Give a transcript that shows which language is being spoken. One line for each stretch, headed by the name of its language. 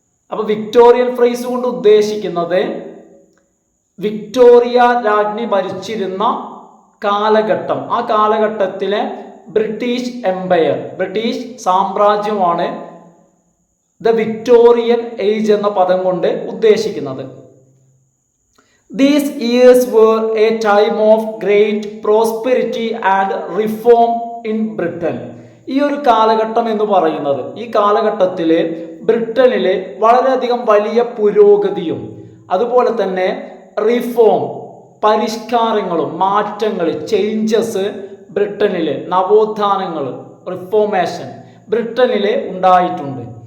Malayalam: അപ്പോൾ Victorian phrase കൊണ്ട് ഉദ്ദേശിക്കുന്നത് വിക്ടോറിയ രാജ്ഞി ഭരിച്ചിരുന്ന കാലഘട്ടം, ആ കാലഘട്ടത്തിലെ British Empire, British സാമ്രാജ്യമാണ് the Victorian age എന്ന പദം കൊണ്ട് ഉദ്ദേശിക്കുന്നത്.
English: These years were a time of great prosperity and reform in Britain.
Malayalam: ഈ ഒരു കാലഘട്ടം എന്ന് പറയുന്നത്, ഈ കാലഘട്ടത്തിൽ ബ്രിട്ടനിൽ വളരെയധികം വലിയ പുരോഗതിയും അതുപോലെ തന്നെ റിഫോം, പരിഷ്കാരങ്ങളും മാറ്റങ്ങൾ, ചേഞ്ചസ് ബ്രിട്ടനിൽ, നവോത്ഥാനങ്ങൾ, റിഫോർമേഷൻ ബ്രിട്ടനിൽ ഉണ്ടായിട്ടുണ്ട്.